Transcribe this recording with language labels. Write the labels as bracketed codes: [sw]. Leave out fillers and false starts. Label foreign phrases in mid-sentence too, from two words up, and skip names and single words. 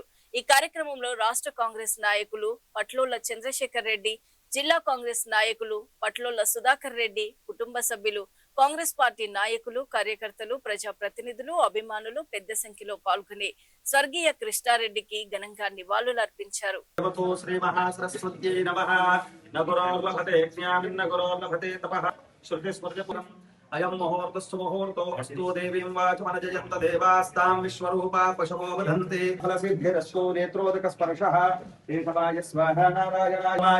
[te] ఈ కార్యక్రమంలో రాష్ట్ర కాంగ్రెస్ నాయకులు పట్లోళ్ల చంద్రశేఖర్ రెడ్డి, జిల్లా కాంగ్రెస్ నాయకులు పట్లోళ్ల సుధాకర్ రెడ్డి, కుటుంబ సభ్యులు, కాంగ్రెస్ పార్టీ నాయకులు, కార్యకర్తలు, ప్రజాప్రతినిధులు, అభిమానులు పెద్ద సంఖ్యలో పాల్గొని స్వర్గీయ కృష్ణారెడ్డికి ఘనంగా నివాళులర్పించారు. [sa] अयं मुहूर्तस्तु मुहूर्तो अस्तु देवीं वाचमनजयन्त देवास्तां विश्वरूपा पशवो वदन्ति फलसिद्धिरस्तु नेत्रोदकस्पर्शः केशवाय स्वाहा नारायणाय